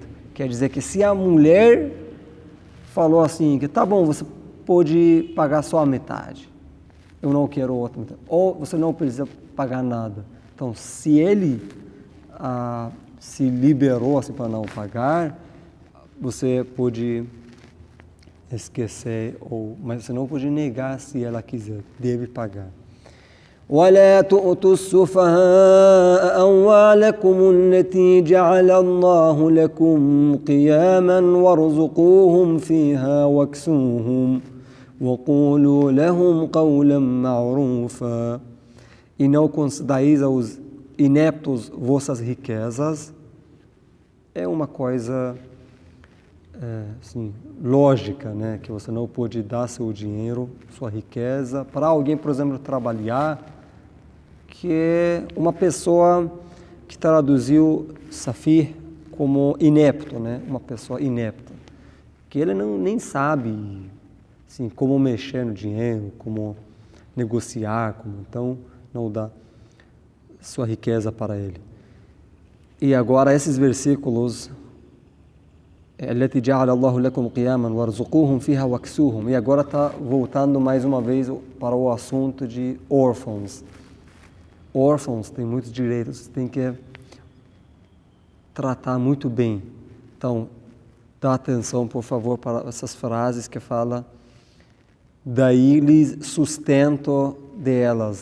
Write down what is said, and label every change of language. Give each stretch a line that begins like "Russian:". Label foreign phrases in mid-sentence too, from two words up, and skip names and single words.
Portuguese: Quer dizer que se a mulher falou assim, que tá bom, você pode pagar só a metade, eu não quero outra metade, ou você não precisa pagar nada. Então, se ele se liberou assim, para não pagar, você pode esquecer, mas você não pode negar se ela quiser, deve pagar.
Arabic: ولا تؤتوا السفهاء أموالكم التي جعل الله لكم قياما وارزقوهم فيها واكسوهم وقولوا لهم قولا معروفا.
Portuguese: E não concedais aos ineptos vossas riquezas. É uma coisa assim, lógica, né? Que você não pode dar seu dinheiro, sua riqueza, para alguém, por exemplo, trabalhar, que é uma pessoa que traduziu safir como inepto, né? Uma pessoa inepta, que ele nem sabe assim, como mexer no dinheiro, como negociar, então não dá sua riqueza para ele. E agora esses versículos,
Arabic: التي جعل الله لكم قياما وارزقوهم فيها واكسوهم.
Portuguese: E agora está voltando mais uma vez para o assunto de órfãos. Órfãos têm muitos direitos, tem que tratar muito bem. Então, dá atenção, por favor, para essas frases que fala daí-lhes sustento delas.